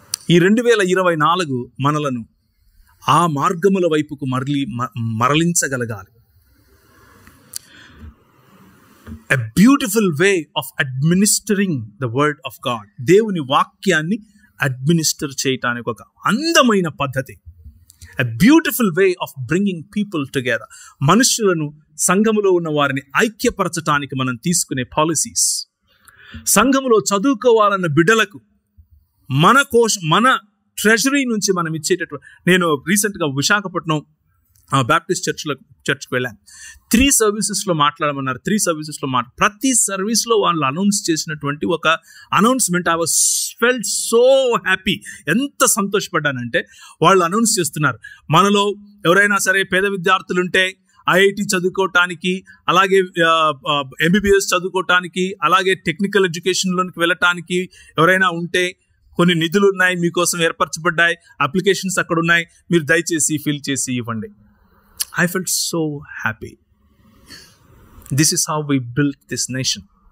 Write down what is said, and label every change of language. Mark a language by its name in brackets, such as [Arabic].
[Telugu] ఈ 2024 మనలను ఆ మార్గముల వైపుకు మరలించగలగాలి. [English] A beautiful way of administering the word of God. [Telugu] దేవుని వాక్యాన్ని అడ్మినిస్టర్ చేయటానికి ఒక అందమైన పద్ధతి. [English] A beautiful way of bringing people together. [Telugu] మనుషులను, సంఘములో ఉన్న వారిని ఐక్యపరచటానికి మనం తీసుకునే పాలసీస్. సంఘములో చదువుకోవాలన్న బిడ్డలకు మన ట్రెజరీ నుంచి మనం ఇచ్చేటటువంటి, నేను రీసెంట్గా విశాఖపట్నం బ్యాప్టిస్ట్ చర్చ్కి వెళ్ళాను. 3 సర్వీసెస్లో మాట్లాడమన్నారు. 3 సర్వీసెస్లో ప్రతి సర్వీస్లో వాళ్ళు అనౌన్స్ చేసినటువంటి ఒక announcement, [English] I was felt so happy. [Telugu] ఎంత సంతోషపడ్డానంటే, వాళ్ళు అనౌన్స్ చేస్తున్నారు, మనలో ఎవరైనా సరే పేద విద్యార్థులు ఉంటే ఐఐటి చదువుకోవటానికి, అలాగే ఎంబీబీఎస్ చదువుకోవటానికి, అలాగే టెక్నికల్ ఎడ్యుకేషన్లోకి వెళ్ళటానికి ఎవరైనా ఉంటే కొన్ని నిధులు ఉన్నాయి, మీకోసం ఏర్పరచబడ్డాయి, అప్లికేషన్స్ అక్కడ ఉన్నాయి, మీరు దయచేసి ఫిల్ చేసి ఇవ్వండి. [English] I felt so happy. This is how we built this nation.